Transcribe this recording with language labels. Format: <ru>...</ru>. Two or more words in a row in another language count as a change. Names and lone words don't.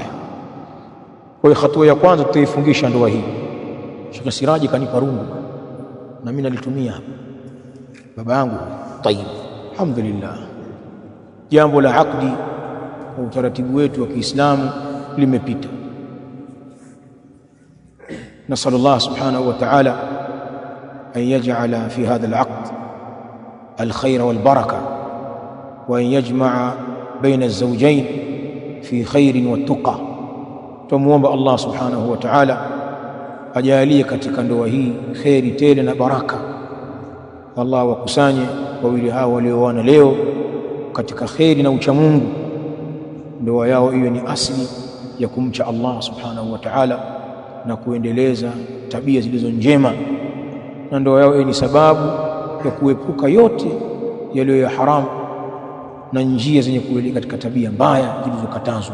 <sw>Kwa hiyo hatua ya kwanza tutaifungisha ndoa hii. Sheikh Siraji kanipa rungu na mimi nalitumia hapa, baba yangu tayib, alhamdulillah. Jambo la akdi kwa utaratibu wetu wa Kiislamu limepita.</sw> <ar>نسأل الله سبحانه وتعالى أن يجعل في هذا العقد الخير والبركة، وأن يجمع بين الزوجين في خير والتقى.</ar> <sw>تموomba Allah</sw> <ar>سبحانه وتعالى</ar> <sw>ajalie katika ndoa hii kheri tele na baraka. Allah wakusanye wawili hao walioana leo katika kheri na ucha Mungu, ndoa yao iwe ni asili ya kumcha Allah</sw> <ar>سبحانه وتعالى</ar> <sw>na kuendeleza tabia zilizo njema, na ndoa yao ni sababu ya kuepuka yote yaliyo ya haramu na njia zenye kuelekea katika tabia mbaya zilizokatazwa.</sw>